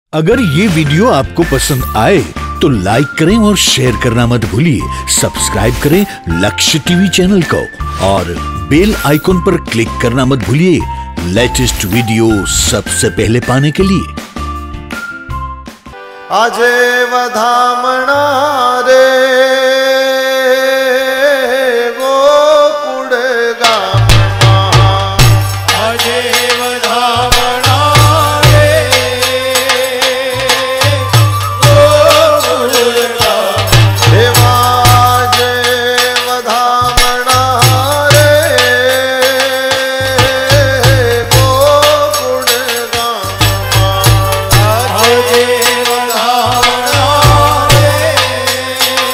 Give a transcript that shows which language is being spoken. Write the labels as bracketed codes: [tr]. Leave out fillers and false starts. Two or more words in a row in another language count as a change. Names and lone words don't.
[hi] अगर ये वीडियो आपको पसंद आए तो लाइक करें और शेयर करना मत भूलिए। सब्सक्राइब करें लक्ष्य टीवी चैनल को और [en] bell icon [hi] पर क्लिक करना मत भूलिए [en] latest video [hi] सबसे पहले पाने के लिए। [gu] આજે વધામણા રે ગોકુળ ગામમા, આજે વધામણા રે ગોકુળ ગામમા, દેવા જે વધામણા રે ગોકુળ ગામમા, આજે વધામણા રે